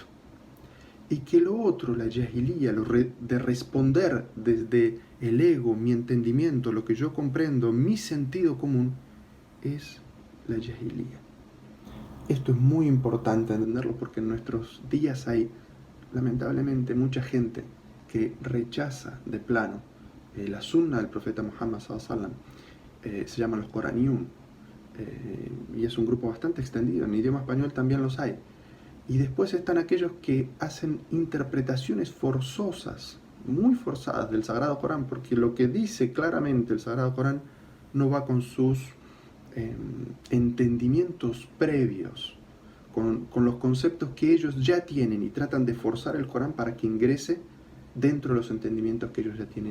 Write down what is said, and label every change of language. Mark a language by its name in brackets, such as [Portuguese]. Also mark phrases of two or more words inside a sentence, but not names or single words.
[Spanish] Y que lo otro, la jahiliya, de responder desde el ego, mi entendimiento, lo que yo comprendo, mi sentido común, es la jahiliya. Esto es muy importante entenderlo porque en nuestros días hay, lamentablemente, mucha gente que rechaza de plano la sunna del profeta Muhammad [Arabic] صلى الله عليه وسلم. [Spanish] Se llaman los Qoraniyun, y es un grupo bastante extendido. En idioma español también los hay. Y después están aquellos que hacen interpretaciones forzosas, muy forzadas del Sagrado Corán, porque lo que dice claramente el Sagrado Corán no va con sus entendimientos previos, con los conceptos que ellos ya tienen, y tratan de forzar el Corán para que ingrese dentro de los entendimientos que ellos ya tienen.